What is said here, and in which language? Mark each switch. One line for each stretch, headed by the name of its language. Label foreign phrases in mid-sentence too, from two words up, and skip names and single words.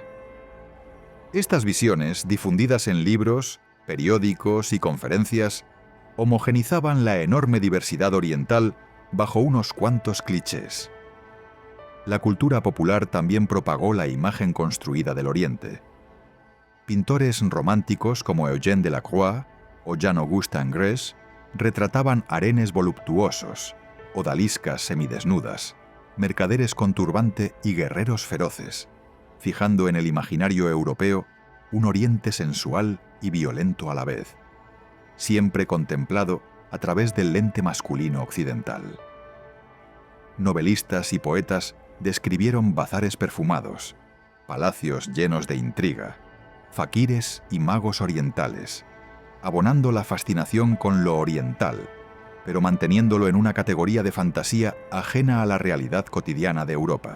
Spanish: Estas visiones, difundidas en libros, periódicos y conferencias, homogenizaban la enorme diversidad oriental bajo unos cuantos clichés. La cultura popular también propagó la imagen construida del Oriente. Pintores románticos como Eugène Delacroix o Jean-Auguste Ingres retrataban harenes voluptuosos, odaliscas semidesnudas, mercaderes con turbante y guerreros feroces, fijando en el imaginario europeo un Oriente sensual y violento a la vez, siempre contemplado a través del lente masculino occidental. Novelistas y poetas describieron bazares perfumados, palacios llenos de intriga, faquires y magos orientales, abonando la fascinación con lo oriental, pero manteniéndolo en una categoría de fantasía ajena a la realidad cotidiana de Europa.